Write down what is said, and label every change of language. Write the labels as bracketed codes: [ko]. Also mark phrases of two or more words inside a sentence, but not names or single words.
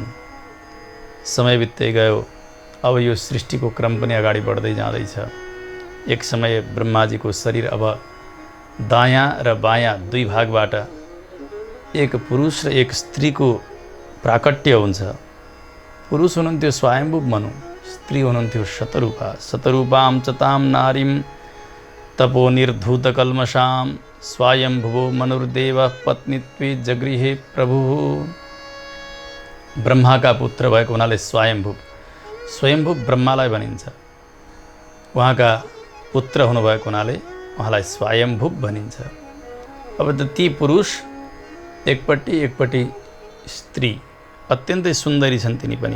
[ne] समय बित्दै गयो, अब यो सृष्टिको क्रम पनि अगाडि बढ्दै जाँदैछ। एक समय ब्रह्माजीको शरीर अब दायाँ र बायाँ दुई भागबाट एक पुरुष र एक स्त्रीको प्राकट्य हुन्छ। पुरुष हुनुहुन्थ्यो स्वयम्भुव मनु, स्त्री हुनुहुन्थ्यो शतरूपा। [sa] शतरूपां च तां नारीं तपो निर्धूतकल्मषां स्वयम्भुवो मनुर्देवः पत्नीत्वे जगृहे प्रभुः। [ne] ब्रह्माका पुत्र भएको हुनाले स्वयम्भुव, स्वयम्भुव ब्रह्मालाई भनिन्छ। उहाँका पुत्र हुनुभएको हुनाले उहाँलाई स्वयम्भुव भनिन्छ। अब त ती पुरुष एकपट्टि स्त्री, अत्यन्तै सुन्दरी छन् तिनी पनि।